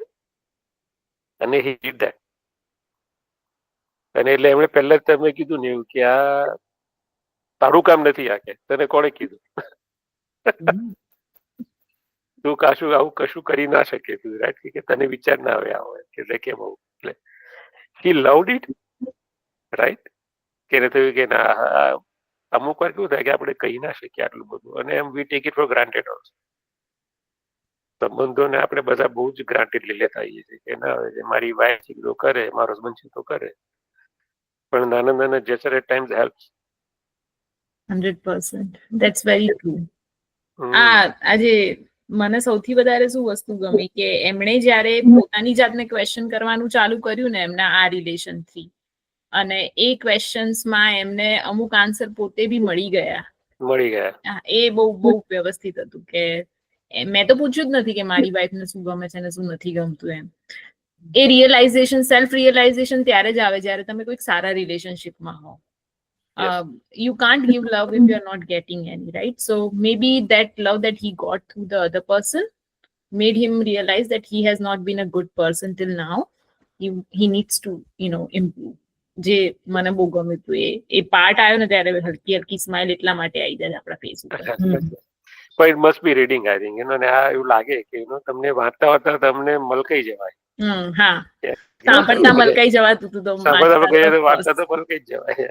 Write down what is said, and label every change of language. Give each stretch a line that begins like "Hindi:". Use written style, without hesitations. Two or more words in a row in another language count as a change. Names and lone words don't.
English: અને he did that.
Gujarati: અને એટલે એમણે પહેલા જ તમે કીધું ને એવું કે આ તારું કામ નથી, આ કે તને કોણે કીધું? તું આવું કશું કરી ના શકે તું, રાઈટ? કે તને વિચાર ના આવે આવો, એટલે કેમ આવું? એટલે
English: he loved it, right?
Gujarati: કે થયું કે ના, અમુક વાર કેવું થાય કે આપણે કહી ના શકીએ આટલું બધું, અને એમ
English: we take it for granted also.
Gujarati: સંબંધોને આપણે બધા બહુ જ ગ્રાન્ટેડલી લેતા આવીએ છીએ કે ના હવે મારી વાઈફ છે તો કરે, મારો હસબન્ડ છે તો કરે, પણ નાના
English: gestures at times helps. 100%. That's very true.
Gujarati: આજે મને સૌથી વધારે શું વસ્તુ ગમી કે એમણે જ્યારે પોતાની જાતને ક્વેશ્ચન કરવાનું ચાલુ કર્યું ને એમના આ રિલેશનથી, અને એ ક્વેશ્ચન્સમાં એમને અમુક આન્સર પોતે બી મળી ગયા. એ બહુ વ્યવસ્થિત હતું કે મેં તો પૂછ્યું જ નથી કે મારી વાઈફને શું ગમે છે ને શું નથી ગમતું એમ. એ રિયલાઇઝેશન,
English: self realization
Gujarati: ત્યારે જ આવે જ્યારે તમે કોઈક સારા રિલેશનશિપમાં હો.
English: You can't give love if you're not getting any, right? So maybe that love that he got through the other person made him realize that he has not been a good person till now. He needs to, improve.
Gujarati: જે મને બહુ ગમ્યું હતું એ પાર્ટ આવ્યો ને ત્યારે હલકી હલકી સ્માઇલ એટલા માટે આવી જાય આપણા ફેસ ઉપર.
English: પણ it must be reading, I think.
Gujarati: અને આ એવું લાગે કે તમને વાંચતા વાંચતા તમને મલકાઈ જવાય. હા, સાંભળતા મલકાઈ જવાતું હતું, તો વાંચતા તો મલકાઈ જ જવાય.